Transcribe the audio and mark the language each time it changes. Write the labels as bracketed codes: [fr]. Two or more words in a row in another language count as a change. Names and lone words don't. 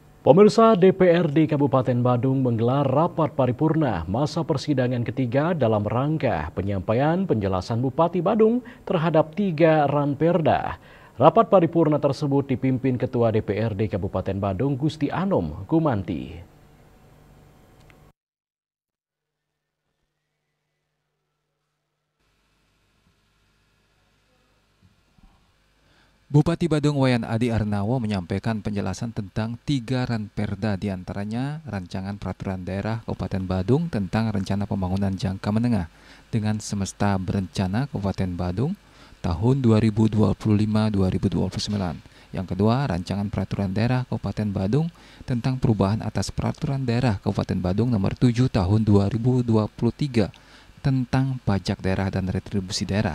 [id] Pemirsa, DPRD Kabupaten Badung menggelar rapat paripurna masa persidangan ketiga dalam rangka penyampaian penjelasan Bupati Badung terhadap 3 ranperda. Rapat paripurna tersebut dipimpin Ketua DPRD Kabupaten Badung Gusti Anom Kumanti. Bupati Badung Wayan Adi Arnawo menyampaikan penjelasan tentang 3 ranperda, diantaranya Rancangan Peraturan Daerah Kabupaten Badung tentang Rencana Pembangunan Jangka Menengah dengan Semesta Berencana Kabupaten Badung tahun 2025-2029. Yang kedua, Rancangan Peraturan Daerah Kabupaten Badung tentang perubahan atas Peraturan Daerah Kabupaten Badung nomor 7 tahun 2023 tentang pajak daerah dan retribusi daerah.